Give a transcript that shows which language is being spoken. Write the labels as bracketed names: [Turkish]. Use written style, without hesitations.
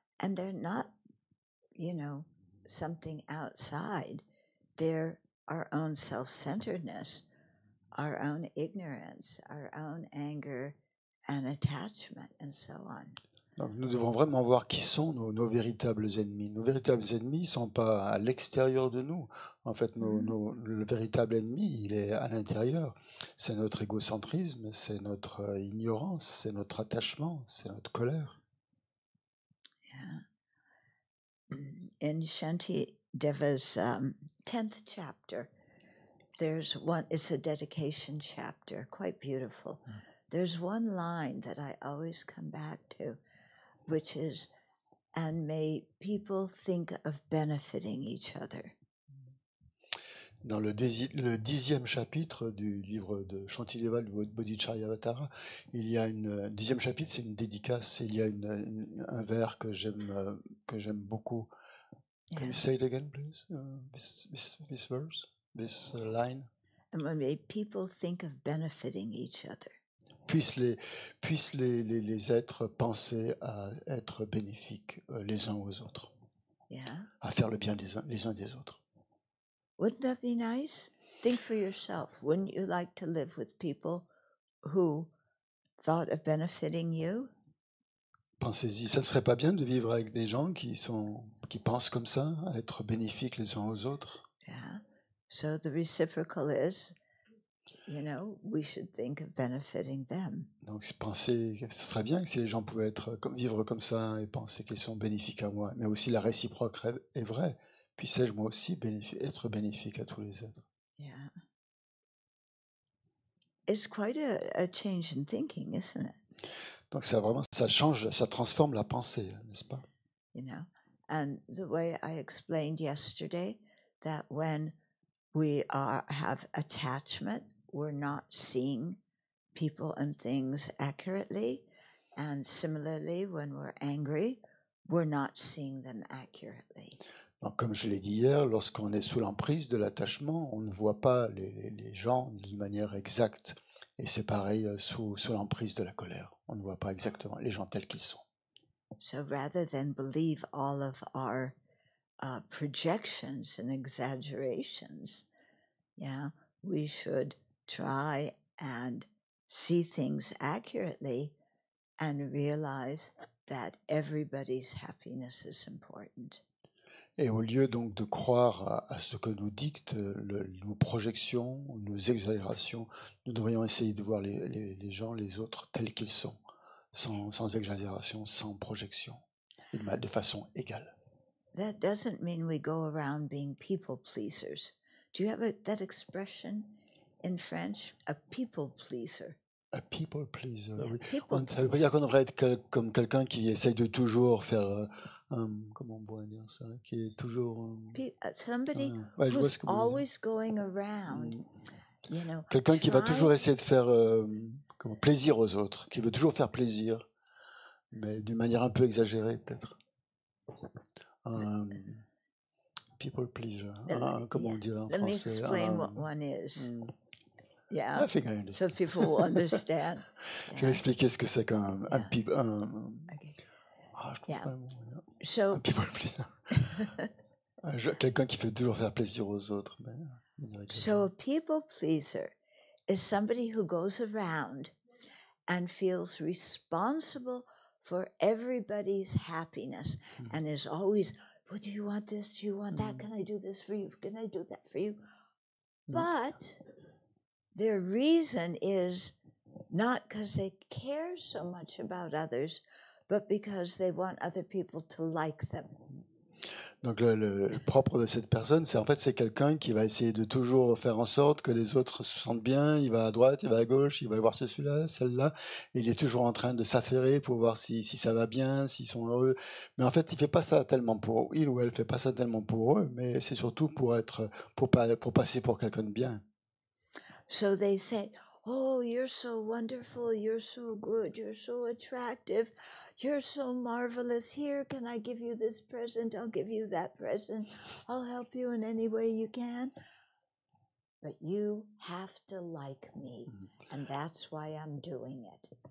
[English] And they're not, something outside. They're our own self-centeredness, our own ignorance, our own anger and attachment, and so on. [French] Donc nous devons vraiment voir qui sont nos véritables ennemis. Nos véritables ennemis ne sont pas à l'extérieur de nous. En fait, le véritable ennemi, il est à l'intérieur. C'est notre égocentrisme, c'est notre ignorance, c'est notre attachement, c'est notre colère. [English] Yeah. In Shanti Deva's 10th chapter, it's a dedication chapter, quite beautiful. There's one line that I always come back to, which is, and may people think of benefiting each other. [French] Dans le 10e chapitre du livre de Shantideva, du Bodhicharyavatara, il y a une 10e chapitre, c'est une dédicace. Il y a un vers que j'aime beaucoup. [English] Yeah. Can you say it again, please? This verse, this line. And may people think of benefiting each other. [French] Puissent les êtres penser à être bénéfiques les uns aux autres. [English] Yeah. [French] À faire le bien les uns des autres. [English] Wouldn't that be nice? Think for yourself. Wouldn't you like to live with people who thought of benefiting you? [French] Pensez-y, ça ne serait pas bien de vivre avec des gens qui pensent comme ça, à être bénéfiques les uns aux autres? [English] Yeah. So the reciprocal is, we should think of benefiting them. [French] Donc ce serait bien que si les gens pouvaient vivre comme ça et penser qu'ils sont bénéfiques à moi, mais aussi la réciproque est vraie. Puissais-je moi aussi être bénéfique à tous les êtres? [English] Yeah. It's quite a change in thinking, isn't it? [French] Donc ça change, ça transforme la pensée, n'est-ce pas? [English] And the way I explained yesterday, that when we have attachment, we're not seeing people and things accurately. And similarly, when we're angry, we're not seeing them accurately. [French] Donc, comme je l'ai dit hier, lorsqu'on est sous l'emprise de l'attachement, on ne voit pas les gens d'une manière exacte. Et c'est pareil sous l'emprise de la colère. On ne voit pas exactement les gens tels qu'ils sont. [English] So rather than believe all of our projections and exaggerations, we should try and see things accurately and realize that everybody's happiness is important. [French] Et au lieu donc de croire à ce que nous dictent nos projections, nos exagérations, nous devrions essayer de voir les gens, les autres, tels qu'ils sont, sans exagération, sans projection, de façon égale. [English] That doesn't mean we go around being people pleasers. Do you have that expression in French, a people pleaser? A people pleaser, Yeah, [French] oui. [English] people [French] Ça veut pas dire qu'on devrait être comme quelqu'un qui essaye de toujours faire, comment on pourrait dire ça, qui est toujours... [English] somebody [French] ouais, [English] who's always going around, [French] quelqu'un qui va toujours essayer de faire plaisir aux autres, qui veut toujours faire plaisir, mais d'une manière un peu exagérée peut-être. People pleaser, comment on dirait en [English] Let [French] français? [English] Me explain what one is. I think I understand. So people will understand. [French] Je vais expliquer ce que c'est qu'un people. [English] Okay. [French] Je trouve pas le mot. [English] So, [French] un people pleaser. Quelqu'un qui fait toujours faire plaisir aux autres. [English] So a people pleaser is somebody who goes around and feels responsible for everybody's happiness and is always, well, do you want this? Do you want that? Can I do this for you? Can I do that for you? But their reason is not because they care so much about others, but because they want other people to like them. [French] Donc le propre de cette personne, c'est en fait c'est quelqu'un qui va essayer de toujours faire en sorte que les autres se sentent bien. Il va à droite, il va à gauche, il va voir celui-là, celle-là. Il est toujours en train de s'affairer pour voir si ça va bien, s'ils sont heureux. Mais en fait, il fait pas ça tellement pour il ou elle fait pas ça tellement pour eux, mais c'est surtout pour passer pour quelqu'un de bien. [English] So they say, "Oh, you're so wonderful, you're so good, you're so attractive, you're so marvelous. Here, can I give you this present? I'll give you that present. I'll help you in any way you can. But you have to like me, and that's why I'm doing it."